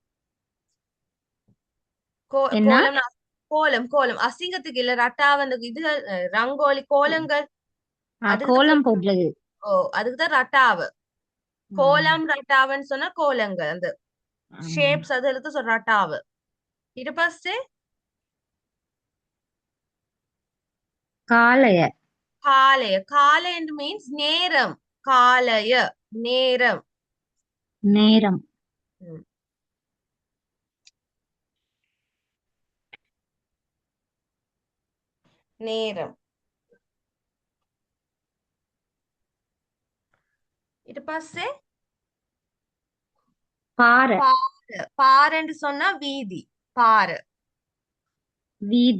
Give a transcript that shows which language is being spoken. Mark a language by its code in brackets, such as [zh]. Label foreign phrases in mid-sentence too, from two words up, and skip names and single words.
[ta] என்ன? கோலம் கோலம் கோலம் அசிங்கத்துக்கு இல்ல. ரட்டாவ அந்த இது ரங்கோலி கோலங்கள். அதுக்கு தான் கோலம் போடுறது. ஓ அதுக்கு தான் ரட்டாவ. ம். கோலம் ரட்டாவன்னு சொன்னா கோலங்கள் அந்த ம். ஷேப்ஸ் அதுக்கு சொல்ற ரட்டாவ. [si] ඊට පස්සේ [ta] காளைய. காலைய. காலைய மீன்ஸ் நேரம். காலைய நேரம். நேரம். ம், நேரம். [si] ඊට පස්සේ [ta] பாறை. பார. பாரன்னு சொன்னா வீதி. பார. வீதி.